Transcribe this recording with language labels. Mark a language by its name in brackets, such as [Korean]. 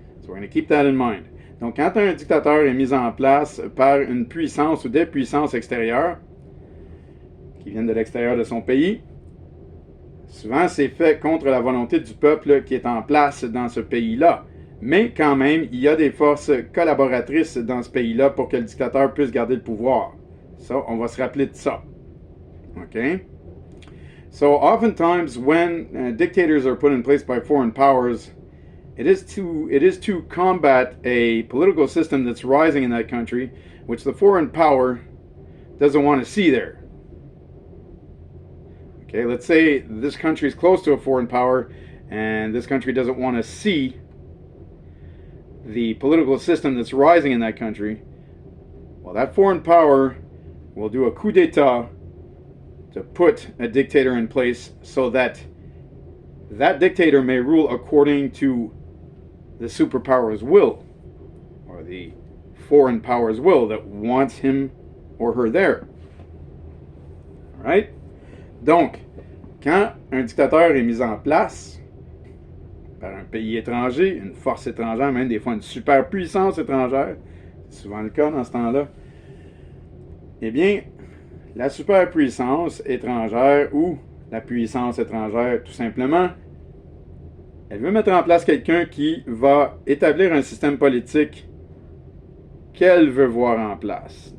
[English] So we're going to keep that in mind. [French] Donc, quand un dictateur est mis en place par une puissance ou des puissances extérieures, qui viennent de l'extérieur de son pays, souvent c'est fait contre la volonté du peuple qui est en place dans ce pays-là. Mais quand même, il y a des forces collaboratrices dans ce pays-là pour que le dictateur puisse garder le pouvoir. Ça, on va se rappeler de ça. OK? [English] So oftentimes when dictators are put in place by foreign powers, It is to combat a political system that's rising in that country, which the foreign power doesn't want to see there. Okay, let's say this country is close to a foreign power, and this country doesn't want to see the political system that's rising in that country. Well, that foreign power will do a coup d'etat to put a dictator in place so that that dictator may rule according to the superpower's will, or the foreign power's will that wants him or her there. Alright? [French] Donc, quand un dictateur est mis en place par un pays étranger, une force étrangère, même des fois une superpuissance étrangère, c'est souvent le cas dans ce temps-là, eh bien, la superpuissance étrangère ou la puissance étrangère, tout simplement, elle veut mettre en place quelqu'un qui va établir un système politique qu'elle veut voir en place.